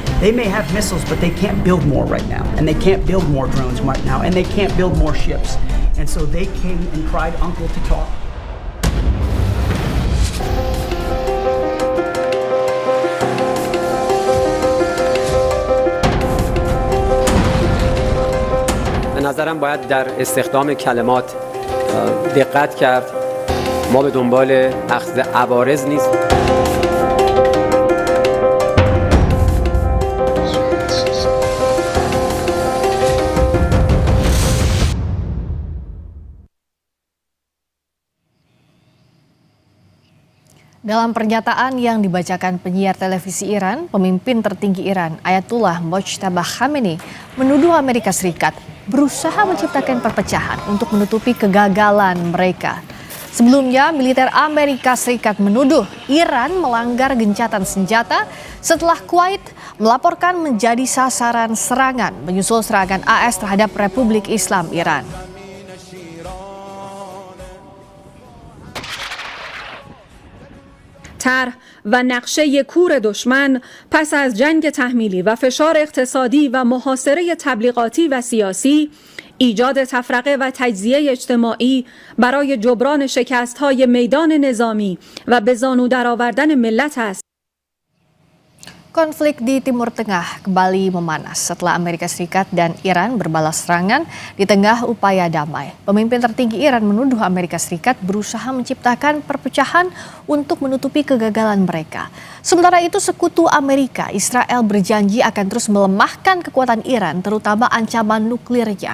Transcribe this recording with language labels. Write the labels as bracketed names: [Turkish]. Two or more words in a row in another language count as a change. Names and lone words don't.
[English] They may have missiles, but they can't build more right now, and they can't build more drones right now, and they can't build more ships. And so they came and cried uncle to talk. [Persian] به نظرم باید در استخدام کلمات دقت کرد. ما به دنبال اخذ عوارض نیست. [Indonesian] Dalam pernyataan yang dibacakan penyiar televisi Iran, pemimpin tertinggi Iran, Ayatullah Mojtaba Khamenei, menuduh Amerika Serikat berusaha menciptakan perpecahan untuk menutupi kegagalan mereka. Sebelumnya, militer Amerika Serikat menuduh Iran melanggar gencatan senjata setelah Kuwait melaporkan menjadi sasaran serangan menyusul serangan AS terhadap Republik Islam Iran. [Persian] طرح و نقشه کور دشمن پس از جنگ تحمیلی و فشار اقتصادی و محاصره تبلیغاتی و سیاسی، ایجاد تفرقه و تجزیه اجتماعی برای جبران شکست‌های میدان نظامی و به زانو درآوردن ملت است. [Indonesian] Konflik di Timur Tengah kembali memanas setelah Amerika Serikat dan Iran berbalas serangan di tengah upaya damai. Pemimpin tertinggi Iran menuduh Amerika Serikat berusaha menciptakan perpecahan untuk menutupi kegagalan mereka. Sementara itu, sekutu Amerika, Israel berjanji akan terus melemahkan kekuatan Iran, terutama ancaman nuklirnya.